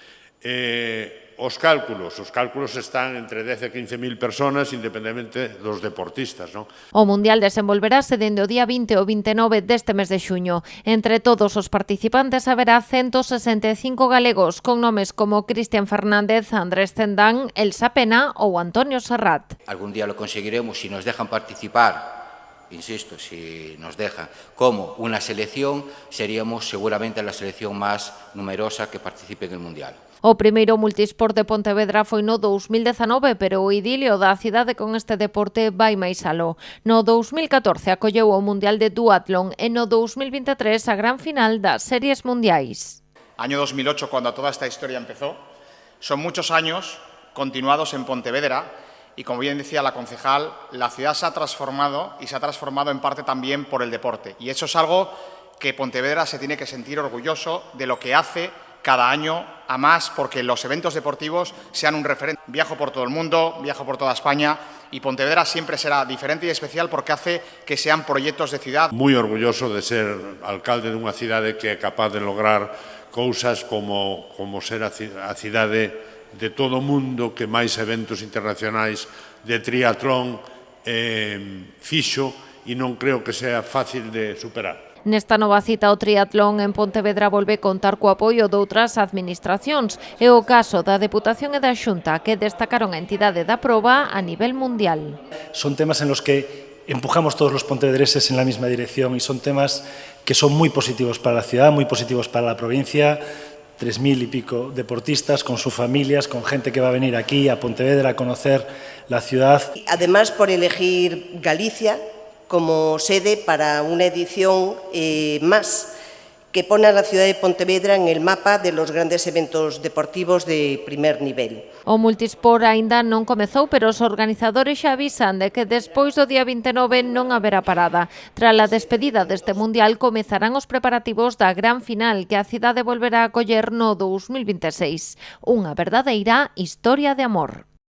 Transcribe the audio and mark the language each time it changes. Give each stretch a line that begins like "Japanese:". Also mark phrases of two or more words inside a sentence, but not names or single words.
Galician: Os cálculos están entre 10 e 15.000 personas, independentemente dos deportistas, non? O Mundial desenvolverase dende o día 20 ao 29 deste mes de xuño. Entre todos os participantes haberá 165 galegos, con nomes como Cristian Fernández, Andrés Cendán, Elsa Pena ou Antonio Serrat.
Spanish: Algún día lo conseguiremos si nos dejan participar. Insisto, si nos dejan como una selección, seríamos seguramente la selección más numerosa que participe en el Mundial.
Galician: O primeiro multisport de Pontevedra foi no 2019, pero o idilio da cidade con este deporte vai máis aló. No 2014 acolleu o Mundial de Duatlón e no 2023 a gran final das Series Mundiais.
Spanish: Año 2008, cuando toda esta historia empezó, son muchos años continuados en Pontevedra. Y como bien decía la concejal, la ciudad se ha transformado y se ha transformado en parte también por el deporte. Y eso es algo que Pontevedra se tiene que sentir orgulloso de lo que hace cada año a más, porque los eventos deportivos sean un referente. Viajo por todo el mundo, viajo por toda España y Pontevedra siempre será diferente y especial porque hace que sean proyectos de ciudad.
Galician: Moi orgulloso de ser alcalde dunha cidade que é capaz de lograr cousas como ser a cidade de todo o mundo que máis eventos internacionais de triatlón fixo e non creo que sea fácil de superar. Nesta nova cita o triatlón en Pontevedra volve contar co apoio doutras administracións. É o caso da Deputación e da Xunta, que destacaron a entidade da proba a nivel mundial.
Spanish: Son temas en los que empujamos todos los pontevedreses en la misma dirección y son temas que son muy positivos para la ciudad, muy positivos para la provincia. 3.000 y pico deportistas con sus familias, con gente que va a venir aquí a Pontevedra a conocer la ciudad. Además, por elegir Galicia como sede para una edición más que pone a la ciudad de Pontevedra en el mapa de los grandes eventos deportivos de primer nivel.
Galician: O Multisport aínda non comezou, pero os organizadores xa avisan de que despois do día 29 non haberá parada. Tras a despedida deste Mundial comezarán os preparativos da gran final que a cidade volverá a acoller no 2026. Unha verdadeira historia de amor.